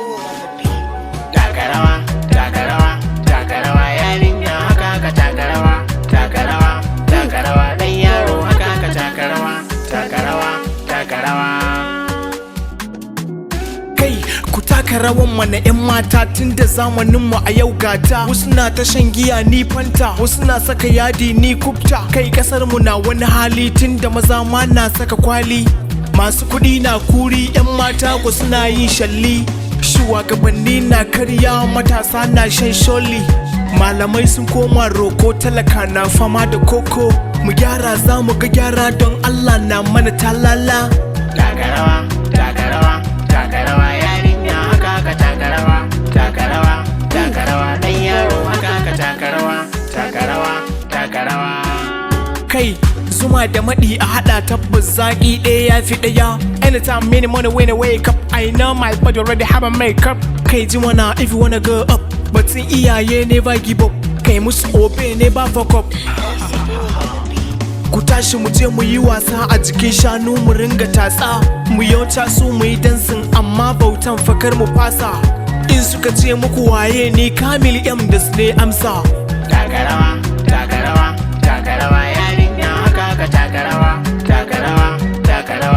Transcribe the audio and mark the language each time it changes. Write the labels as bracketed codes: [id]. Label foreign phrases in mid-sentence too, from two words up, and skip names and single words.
[ha] Taka rawa, taka rawa, taka rawa, taka rawa, yarinya, haka ka taka rawa, taka rawa, taka rawa, ɗan yaro, haka ka taka rawa, taka rawa, taka rawa. Kai, ku taka rawan mana 'yan mata, tun da zamanin mu a yau gata. Wasu na ta shan giya, ni Fanta. Wasu na saka yadi, ni Kubta. Kai, kasar mu na wani hali, tun da maza ma na saka kwali. Masu kuɗi na kuri, 'yan mata ku suna yin shalli. Shugabanni na karya, matasa na shan sholi. Malamai sun koma roko, talaka na fama da koko. Mu gyara, za mu ga gyara, don Allah na mana talala. Taka rawa, taka rawa, taka rawa, yarinya haka ka taka rawa. Taka rawa, taka rawa, ɗan yaro haka ka taka rawa. Taka rawa, taka rawa. Kai, zuma da maɗi a haɗa tabbas zaƙi ɗaya ya fi ɗaya. [en] Anytime, many money when I wake up, I know my body already have a makeup. [ha] Kai ji mana [en] if you wanna go up, [ha] batun iyaye [en] never give up. [ha] Kai musu [en] obey, never fuck up. [ha] Ku tashi mu je mu yi wasa a jikin shanu mu ringa tatsa. Mu yau taso mu yi dansin amma bautan fa kar mu fasa. In suka ce muku waye ni Kamil M Das ne amsa. Taka rawa, taka rawa, taka rawa, yarinya haka ka taka rawa, taka rawa, taka